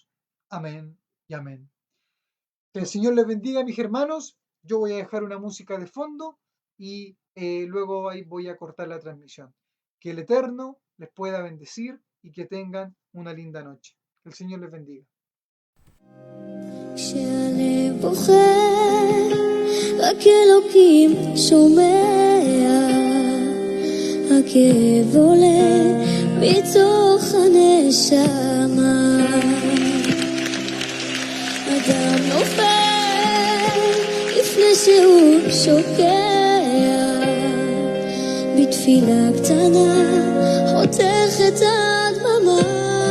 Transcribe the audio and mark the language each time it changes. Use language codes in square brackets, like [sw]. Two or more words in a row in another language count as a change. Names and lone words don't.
[es] Amén y amén. Que el Señor les bendiga, mis hermanos. Yo voy a dejar una música de fondo y luego ahí voy a cortar la transmisión. Que el Eterno les pueda bendecir y que tengan una linda noche. Que el Señor les bendiga. [he] כשהלב בוחר, רק אלוקים שומע, הכאב עולה מתוך הנשמה. אדם נופל לפני שהוא שוקע, בתפילה קטנה חותך את הדממה.